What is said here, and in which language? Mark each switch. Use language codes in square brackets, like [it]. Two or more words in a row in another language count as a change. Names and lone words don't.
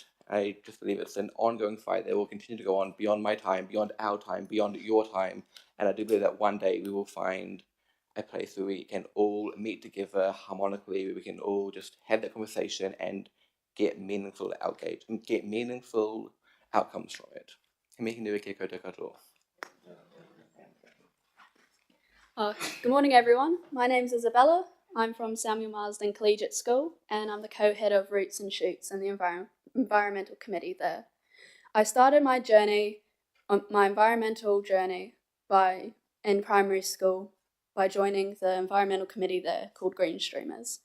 [en] I just believe it's an ongoing fight that will continue to go on beyond my time, beyond our time, beyond your time. And I do believe that one day we will find a place where we can all meet together harmonically, where we can all just have that conversation and get meaningful outgate and get meaningful outcomes from it. [mi] He mihi nui kia koutou katoa. [en] Good morning, everyone. My name's Isabella. I'm from Samuel Marsden Collegiate School, and I'm the co-head of Roots and Shoots in the environmental committee there. I started my environmental journey in primary school by joining the environmental committee there called Green Streamers.